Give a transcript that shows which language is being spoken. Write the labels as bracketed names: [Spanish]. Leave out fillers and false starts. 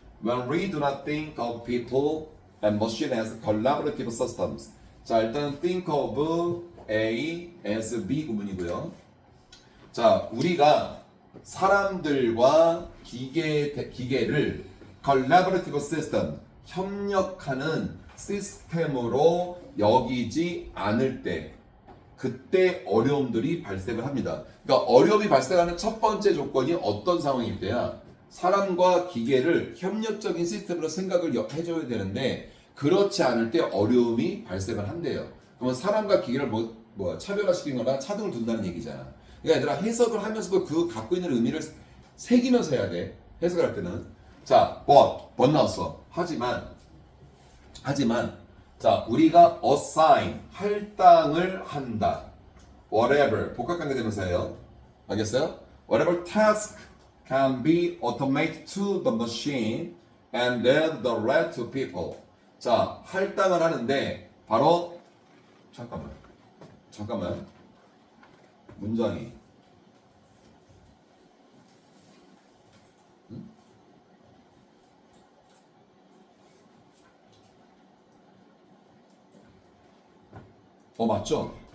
[English] When we do not think of people and machine as collaborative systems. [Korean] 자 일단 think of A as B 구문이고요. 자 우리가 사람들과 기계를 collaborative system 협력하는 시스템으로 여기지 않을 때 그때 어려움들이 발생을 합니다. 그러니까 어려움이 발생하는 첫 번째 조건이 어떤 상황일 때야? 사람과 기계를 협력적인 시스템으로 생각을 해줘야 되는데 그렇지 않을 때 어려움이 발생을 한대요. 그러면 사람과 기계를 차별화시키거나 차등을 둔다는 얘기잖아. 그러니까 얘들아 해석을 하면서도 그 갖고 있는 의미를 새기면서 해야 돼. 해석을 할 때는. 자, but 나왔어. 하지만 자 우리가 assign 할당을 한다. whatever 복합관계 대명사예요. 알겠어요? [English] whatever task can be automated to the machine and then the rest to people. [Korean] 자 할당을 하는데 바로 잠깐만 문장이 맞죠?